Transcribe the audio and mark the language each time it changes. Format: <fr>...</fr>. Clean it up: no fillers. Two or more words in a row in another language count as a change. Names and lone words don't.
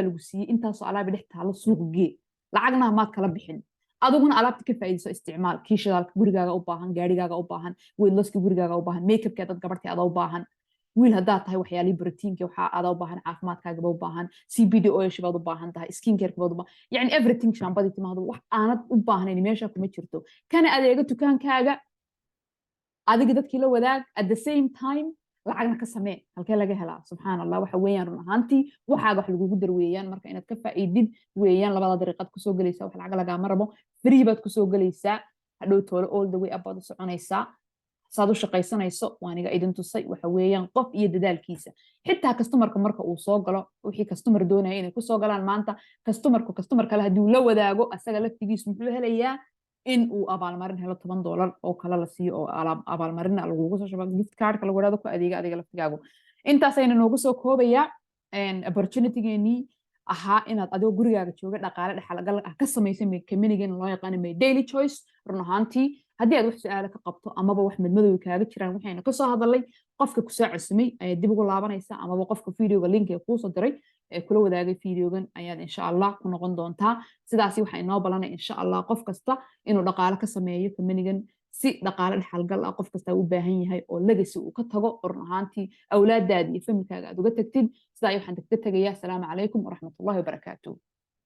<so>lagu siiyay intaas oo alaab dhex taalo suuq gee lacagna maad kala bixin adiguna alaabta ka faa'iideyso isticmaal kiishadalka gurigaaga u baahan gaarigaaga u baahan weydloska gurigaaga u baahan makeup-ka dad gabartii aad u baahan wiil haddaad tahay waxyaalii proteinka waxa aad u baahan caafimaadkaaga u baahan</so> <en>CBD oil</en> <so>baad u baahan tahay</so> <en>skin care</en> <so>baad u baahan yani everything shaambadii timaado wax aanad u baahnayn meesha kuma jirto kana adeega dukaankaaga adiga dadkii la wadaag</so> <en>at the same time</en> <so>lacagna ka samee halkee laga helaa</so> <ar>سبحان الله</ar> <so>waxa weeyaan run ahaantii waxaaga wax lagugu dar weeyaan marka inaad ka faa'iidid weeyaan labada dariiqad kusoo galaysaa wax lacag lagama rabo free baad kusoo galaysaa hadhow toole</so> <en>all the way up</en> <so>baad u soconaysaa saad u shaqaysanayso waaniga idin tusay waxa weeyaan qof iyo dadaalkiisa xitaa customerka marka uu soo galo wixii customer doonaya inay ku soo galaan maanta customer kale haddii uu la wadaago asaga laftigiisu muxuu helayaa in uu abaalmarin helo $10 oo kale la siiyo oo abaalmarin lagugu soo shubo</so> <en>gift card</en> <so>lagu wadaado ku adeega adiga laftigaagu intaas ayna noogu soo koobayaa opportunity-geenii ahaa inaad adigoo gurigaaga jooga dhaqaale dhaxalgal ah ka samaysa kambanigeen loo yaqaan my daily choice run ahaantii haddii aad wax su'aalo ka qabto amaba wax madmadow kaaga jiraan waxayna ka soo hadalay qofka ku soo cusumay ayaad dib ugu laabanaysaa amaba qofka videoga link ee kuu soo diray ee kula wadaagay videogan ayaad</so> <ar>إن شاء الله</ar> <so>ku noqon doontaa sidaasi waxay noo balanay</so> <ar>إن شاء الله</ar> <so>qof kasta inuu dhaqaale ka sameeyo kamanigan si dhaqaale dhaxalgal ah qof kasta u baahan yahay oo legacy uu ka tago run ahaantii awlaadaada iyo familkaaga aad uga tagtid sidaa waxaan ka tagayaa</so> <ar>السلام عليكم ورحمة الله وبركاته</ar>